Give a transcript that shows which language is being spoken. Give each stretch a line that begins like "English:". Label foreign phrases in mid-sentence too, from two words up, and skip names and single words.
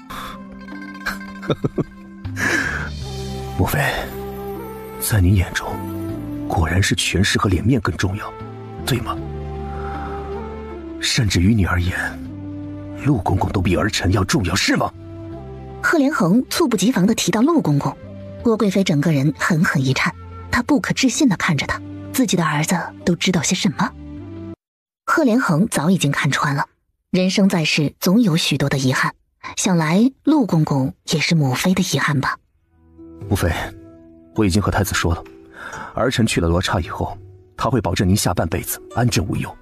Chinese: 母妃，在你眼中，果然是权势和臉面更重要，對嗎？甚至於你而言，陸公公都比兒臣要重要，是嗎？賀連橫猝不及防地提到陸公公，郭貴妃整個人狠狠一顫，她不可置信地看着他，自己的兒子都知道些什麼？賀連橫早已經看穿了，人生在世總有許多的遺憾，想來陸公公也是母妃的遺憾吧。母妃，我已經和太子說了，兒臣去了羅剎以後，他會保證您下半輩子安枕無憂。